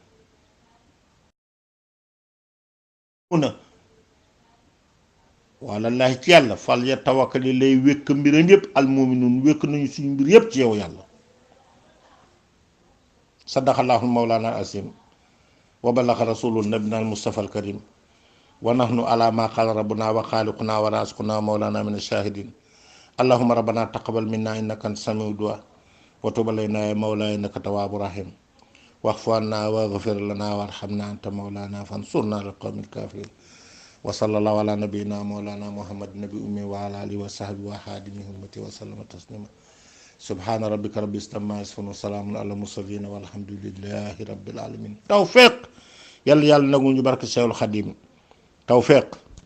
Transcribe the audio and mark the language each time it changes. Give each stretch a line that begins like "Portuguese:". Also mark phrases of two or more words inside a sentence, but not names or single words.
Wolof: wallahi ci yàlla
Arabic: فليتوكل
Wolof: lay wékk mbiram yépp
Arabic: المؤمنون
Wolof: wékk nañu suñu mbir yépp ci yow yàlla
Arabic: صدق الله مولانا العظيم وبلغ رسول نبينا المصطفى الكريم ونحن على ما قال ربنا وخالقنا ورازقنا مولانا من الشاهدين اللهم ربنا تقبل منا إنك أنت السميع الدعاء وتب علينا يا مولانا إنك التواب الرحيم واغفر عنا واغفر لنا وارحمنا أنت مولانا فانصرنا على القوم الكافرين وصلى الله على نبينا مولانا محمد النبي أمي وعلى آله وصحبه وخادمه أمتي وسلم تسليما سبحان ربك رب العزة عما يصفون وسلام على المرسلين والحمد لله رب العالمين توفيق يلا نقول بركة الشيخ الخديم توفيق